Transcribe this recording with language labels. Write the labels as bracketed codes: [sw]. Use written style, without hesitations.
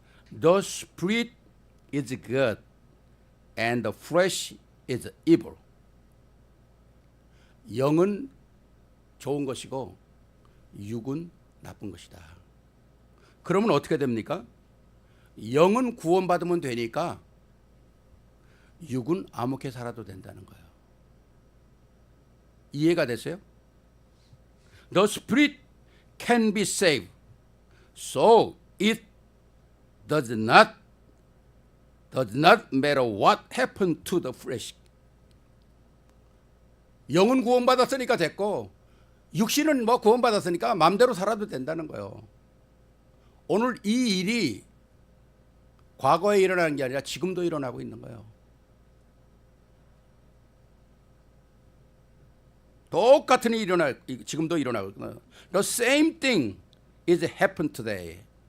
[en] The spirit is good and the flesh is evil. [ko] 영은 좋은 것이고 육은 나쁜 것이다. 그러면 어떻게 됩니까? 영은 구원받으면 되니까 육은 아무렇게 살아도 된다는 거예요. 이해가 됐어요? [en] The spirit can be saved, so it does not matter what happened to the flesh. [ko] 영은 구원받았으니까 됐고 육신은 뭐 구원받았으니까 마음대로 살아도 된다는 거예요. 오늘 이 일이 과거에 일어나는 게 아니라 지금도 일어나고 있는 거예요. 똑같은 일이 지금도 일어나고 있구나. [en] The same thing is happening today.